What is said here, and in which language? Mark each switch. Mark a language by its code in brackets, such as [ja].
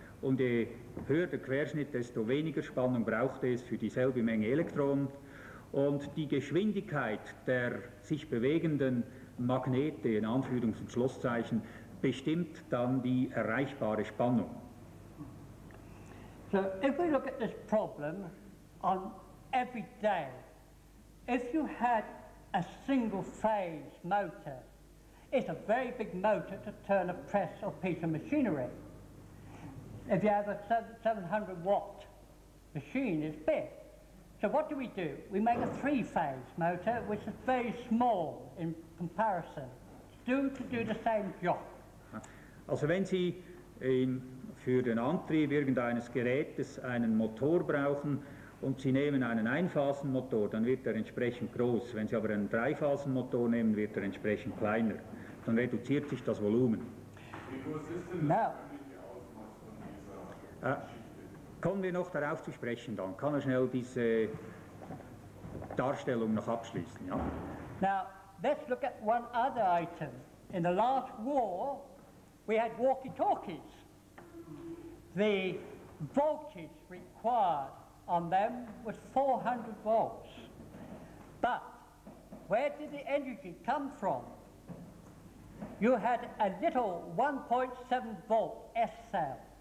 [de] Und je höher der Querschnitt, desto weniger Spannung braucht es für dieselbe Menge Elektronen. Und die Geschwindigkeit der sich bewegenden Magnete, in Anführungs- und Schlusszeichen, bestimmt dann die erreichbare Spannung. [en] So if we look at this problem on every day, if you had a single phase motor, it's a very big motor to turn a press or piece of machinery. If you have a 700 watt machine, it's big. So what do? We make a 3-phase motor, which is very small in comparison, to do the same job. [de] Also wenn Sie für den Antrieb irgendeines Gerätes einen Motor brauchen und Sie nehmen einen Einphasenmotor, dann wird er entsprechend groß. Wenn Sie aber einen 3-Phasenmotor nehmen, wird er entsprechend kleiner. Dann reduziert sich das Volumen. [en] Now, [de] kommen wir noch darauf zu sprechen, dann kann er schnell diese Darstellung noch abschließen. Ja? [en] Now, let's look at one other item. In the last war, we had walkie-talkies. The voltage required on them was 400 volts. But where did the energy come from? You had a little 1.7 volt S cell.